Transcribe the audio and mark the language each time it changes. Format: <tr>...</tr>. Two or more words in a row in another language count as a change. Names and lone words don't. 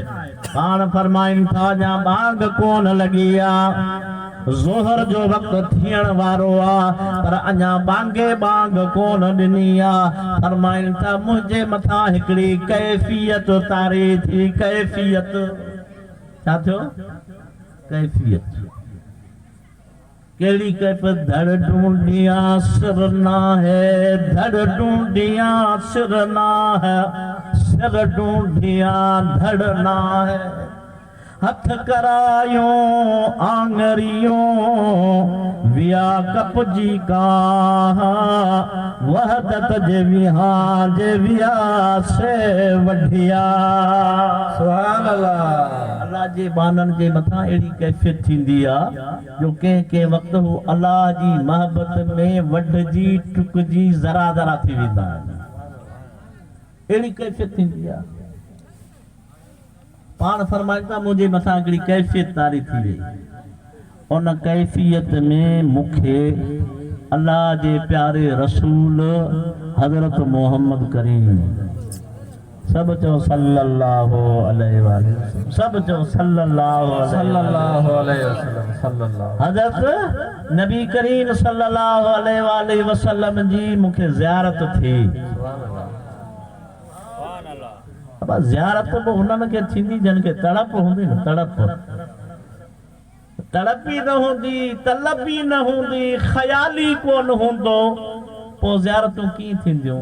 <sd>पाण फरमाइनि था अञा बांग कोन लॻी आहे, ज़ोहर जो वक़्तु थियण वारो आहे, पर अञा बांगे बांग कोन ॾिनी आहे। फरमाइनि था मुंहिंजे मथां हिकिड़ी कैफ़ियत तारी थी। कैफ़ियत छा थियो? कैफ़ियत केड़ी कैफियत? धड़ ढूंढिया सिर ना है, धड़ ढूंढिया सिर ना है, सिर ढूंढिया धड़ ना है। हथ करायूं आंगरियूं विया कपजी का वहदत जे विहा जे विया से वढिया।</sd> <ar>سبحان الله.</ar> <sd>अल्लाह जे बानन जे मथा एड़ी कैफियत थींदी आ जो के वक्त हू अल्लाह जी मोहब्बत में वढजी टुकजी जरा जरा थी वेंदा आहिनि। एड़ी कैफियत थींदी आ। पाण फरमाईंदा मुझे मथा हिकिड़ी कैफियत तारी थी वई। उन कैफियत में मुखे अल्लाह जे प्यारे रसूल हजरत मोहम्मद करीम सब चो</sd> <ar>صلى الله عليه وسلم,</ar> <sd>सब चो सल्लल्लाहु</sd> <ar>عليه وسلم، صلى الله.</ar> <sd>हजरत नबी करीम</sd> <ar>صلى الله عليه وسلم</ar> <sd>जी मुखे ज़ियारत थी। अब ज़ियारत बि हुननि खे थींदी जिन खे तड़प हूंदी न, तड़प ही न हूंदी, तलब ही न हूंदी, ख़याल ही कोन हूंदो, पोइ ज़ियारतूं कीअं थींदियूं?</sd>